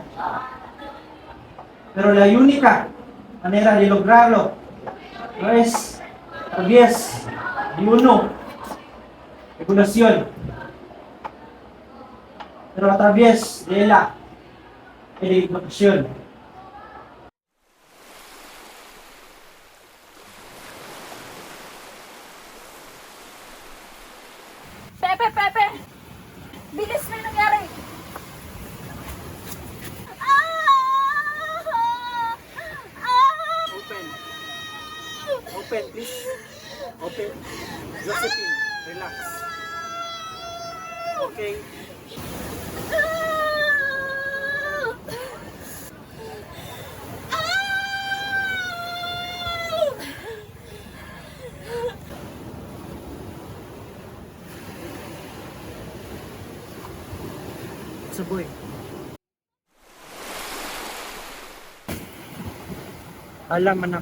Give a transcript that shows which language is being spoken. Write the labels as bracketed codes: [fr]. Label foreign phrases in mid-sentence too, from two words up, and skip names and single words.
[es] Pero la única manera de lograrlo no es a través de una regulación, pero a través de la educación. Pepe! [tl] Bilis, may nangyari! [en] Open, please. Open. Josephine, relax. Okay. It's a boy. [tl] Alam, anak.